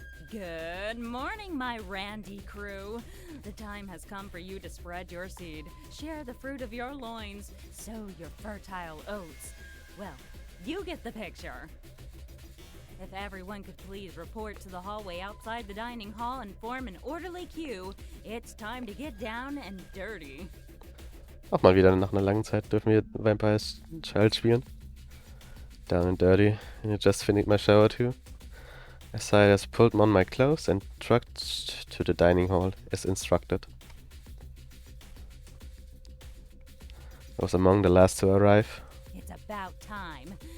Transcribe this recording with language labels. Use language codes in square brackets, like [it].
[en] Good morning, my Randy crew. The time has come for you to spread your seed, share the fruit of your loins, sow your fertile oats. Well, you get the picture. If everyone could please report to the hallway outside the dining hall and form an orderly queue, it's time to get down and dirty. [de] Auch mal wieder nach einer langen Zeit dürfen wir Vampire's Child spielen. [en] Down and dirty, and I just finished my shower too. As I just pulled on my clothes and trucked to the dining hall as instructed. I was among the last to arrive. It's about time.